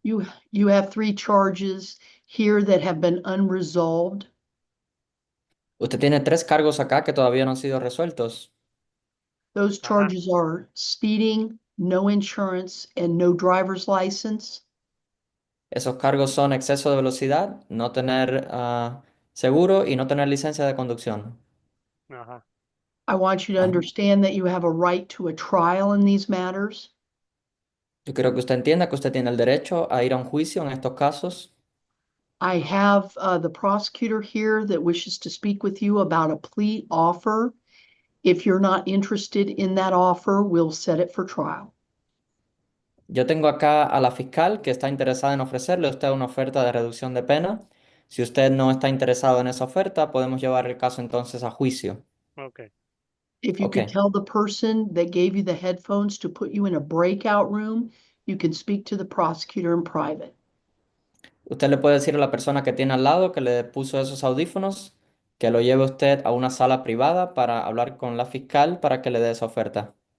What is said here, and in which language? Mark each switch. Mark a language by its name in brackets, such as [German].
[English] You have 3 charges here that have been unresolved. [Spanish] Usted tiene 3 cargos acá que todavía no han sido resueltos. [English] Those ajá, charges are speeding, no insurance, and no driver's license. [Spanish] Esos cargos son exceso de velocidad, no tener seguro y no tener licencia de conducción. ajá. [English] I want you to Ah, understand that you have a right to a trial in these matters. [Spanish] yo quiero que usted entienda que usted tiene el derecho a ir a un juicio en estos casos. [English] I have the prosecutor here that wishes to speak with you about a plea offer. If you're not interested in that offer, we'll set it for trial. [Spanish] Yo tengo acá a la fiscal que está interesada en ofrecerle a usted una oferta de reducción de pena. Si usted no está interesado en esa oferta, podemos llevar el caso entonces a juicio. [English] Ok, If you Ok. could tell the person that gave you the headphones to put you in a breakout room, you can speak to the prosecutor in private. [Spanish] Usted le puede decir a la persona que tiene al lado que le puso esos audífonos que lo lleve usted a una sala privada para hablar con la fiscal para que le dé esa oferta.